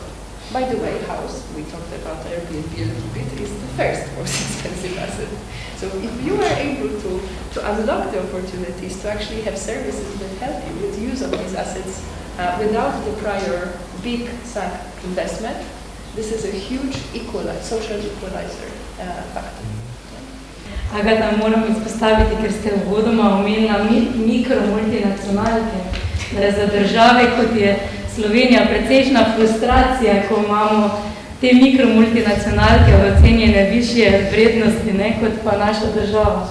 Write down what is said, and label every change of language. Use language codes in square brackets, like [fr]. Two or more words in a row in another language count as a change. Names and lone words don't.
[en] By the way, house, we talked about Airbnb a little bit, is the first most expensive asset. So if you are able to unlock the opportunities to actually have services that help you with use of these assets without the prior big sunk investment, this is a huge social equalizer factor. [sl] Agata, moram izpostaviti, ker ste uvodoma omenila mikromultinacionalke, da je za države, kot je Slovenija, precejšnja frustracija, ko imamo te mikromultinacionalke ocenjene višje vrednosti, kot pa naša država.